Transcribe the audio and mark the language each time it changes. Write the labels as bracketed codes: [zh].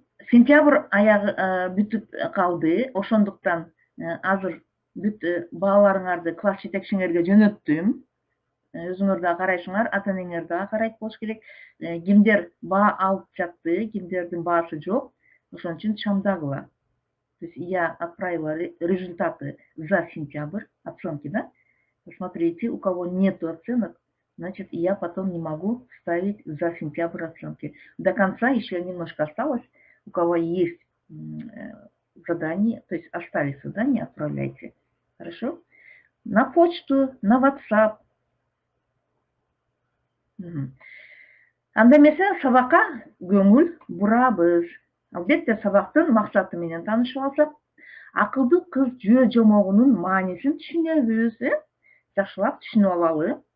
[ky] Сентябрь аягы бүтүп калды. Ошондуктан азыр бүт балаларыңарды класс жетекчиңерге жөнөттүм. Өзүңөр да карайсыңар, ата-энеңер да карайт болуш керек. Кимдер баа алып жатты, кимдердин баасы жок, ошон үчүн чамдагыла. [ru] То есть я отправила результаты за сентябрь, оценки, да? Посмотрите, у кого нету оценок, значит, я потом не могу ставить за сентябрь оценки. До конца еще немножко осталось. У кого есть задание, то есть остались задания, отправляйте. Хорошо? На почту, на WhatsApp. [ky] Анда эмесе сабакка көңүл бурабыз. Албетте сабактын максаты менен таанышып алсак, акылдуу кыз жөө жомогунун маанисин түшүнөбүз, жакшылап түшүнүп алалы.